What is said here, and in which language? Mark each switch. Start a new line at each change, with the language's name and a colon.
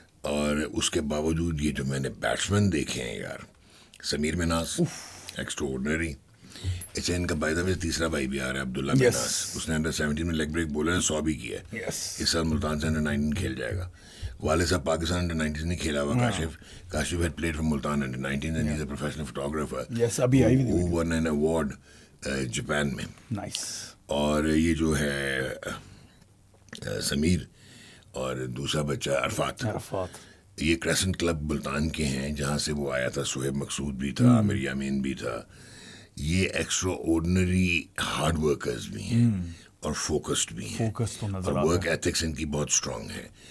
Urdu: اور اس کے باوجود یہ جو میں نے بیٹسمین دیکھے ہیں یار, سمیر مناس ایکسٹراورڈنری. اچھا ان کا بائی دا وے تیسرا بھائی بھی آ رہا ہے عبداللہ مناس, اس نے انڈر 17 میں لیگ بریک بولر 100 بھی کیا ہے. اس سال ملتان سے انڈر 19 کھیل جائے گا. والد صاحب پاکستان انڈر 19 نہیں کھیلا ہوا.
English: Kashif had played from Multan under 19 and he's a professional photographer. Yes,
Urdu: ابھی آئی
English: who won an award
Urdu: Japan میں.
English: Nice.
Urdu: اور یہ جو ہے سمیر اور دوسرا بچہ عرفات, یہ کریسنٹ کلب ملتان کے ہیں جہاں سے وہ آیا تھا. سہیب مقصود بھی تھا, عامر یامین بھی تھا. یہ ایکسٹرا آرڈنری ہارڈ ورکرز بھی ہیں اور فوکسڈ بھی ہیں, اور ورک ایتھکس ان کی بہت اسٹرانگ ہے.